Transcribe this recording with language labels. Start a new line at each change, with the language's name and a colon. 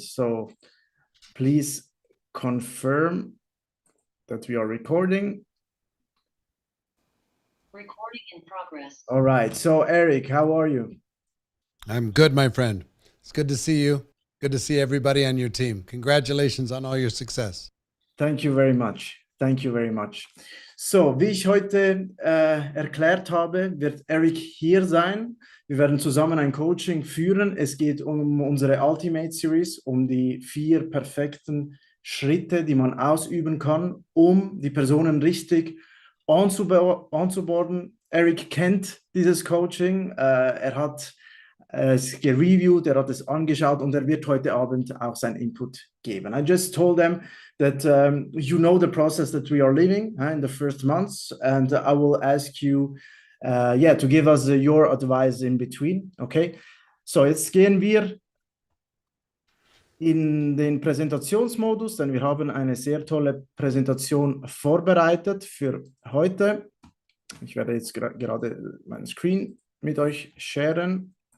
English: So please confirm that we are recording. Recording in progress. All right. So Eric, how are you? I'm good, my friend. It's good to see you. Good to see everybody on your team. Congratulations on all your success. Thank you very much. Thank you very much.
German: So, wie ich heute erklärt habe, wird Eric hier sein. Wir werden zusammen ein Coaching führen. Es geht um unsere Ultimate Series, um die 4 perfekten Schritte, die man ausüben kann, um die Personen richtig onzuboarden. Eric kennt dieses Coaching. Er hat es gereviewt, er hat es angeschaut und er wird heute Abend auch sein Input geben.
English: I just told them that you know the process that we are living in the first months, and I will ask you to give us your advice in between.
German: Okay, so jetzt gehen wir in den Präsentationsmodus, denn wir haben eine sehr tolle Präsentation vorbereitet für heute. Ich werde jetzt gerade meinen Screen mit euch sharen.